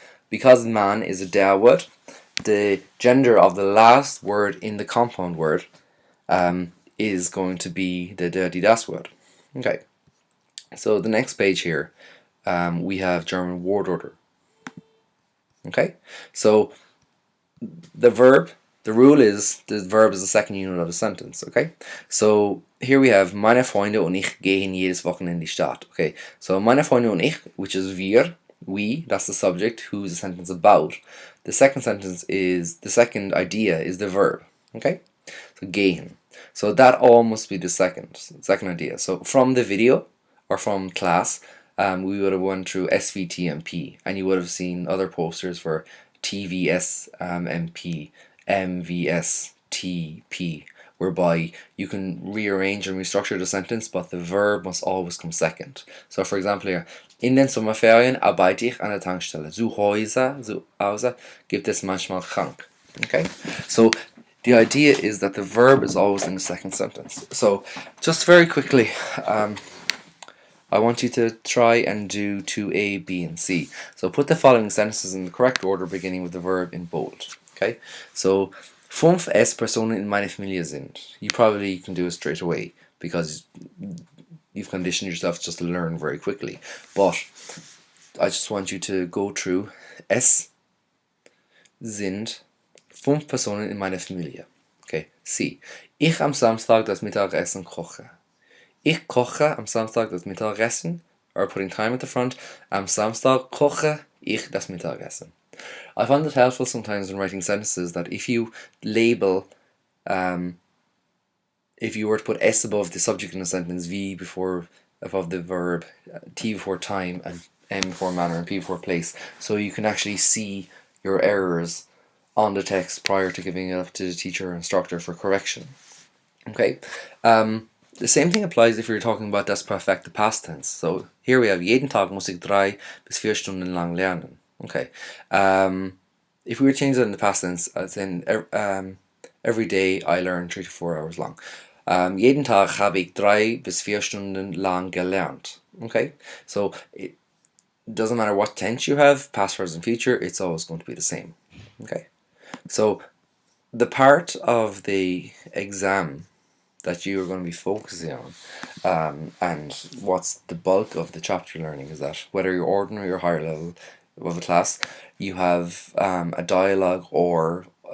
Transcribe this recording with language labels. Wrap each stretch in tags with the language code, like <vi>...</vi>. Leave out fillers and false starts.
<en>Because man is a der word, the gender of the last word in the compound word is going to be the das word. Okay, so the next page here, we have German word order. Okay, so the rule is the verb is the second unit of a sentence. Okay, so here we have</en> <de>meine Freunde und ich gehen jedes Wochenende in die Stadt.</de> <en>Okay, so meine Freunde und ich, which is wir, we, that's the subject, who's the sentence about. The second idea is the verb. Okay, so gehen. So that all must be the second idea. So from the video or from class, we would have went through SVTMP, and you would have seen other posters for TVSMP, MVSTP, whereby you can rearrange and restructure the sentence, but the verb must always come second. So for example here,</en> <de>in den Sommerferien arbeite ich an der Tankstelle. Zu Hause gibt es manchmal krank.</de> <en>Okay, so the idea is that the verb is always in the second sentence. So just very quickly, I want you to try and do 2A, B, and C. So put the following sentences in the correct order, beginning with the verb in bold.</en> <de>Okay, so 5 Personen in meiner Familie sind.</de> <en>You probably can do it straight away because you've conditioned yourself just to learn very quickly. But I just want you to go through.</en> <de>Es sind 5 Personen in meiner Familie. Okay, C. Ich am Samstag das Mittagessen koche. Ich koche am Samstag das Mittagessen,</de> <en>or putting time at the front.</en> <de>Am Samstag koche ich das Mittagessen.</de> <en>I find it helpful sometimes when writing sentences that if you label, if you were to put S above the subject in a sentence, V above the verb, T before time, and M before manner, and P before place, so you can actually see your errors on the text prior to giving it up to the teacher or instructor for correction. Okay, the same thing applies if you're talking about das perfecte past tense. So here we have</en> <de>jeden Tag muss ich 3 bis 4 Stunden lang lernen.</de> <en>Okay, if we were changing it in the past tense, as in every day I learn 3 to 4 hours long.</en> <de>Jeden Tag habe ich 3 bis 4 Stunden lang gelernt.</de> <en>Okay, so it doesn't matter what tense you have, past, present, future, it's always going to be the same. Okay, so the part of the exam that you are going to be focusing on, and what's the bulk of the chapter learning, is that whether you're ordinary or higher level of a class, you have a dialogue or</en>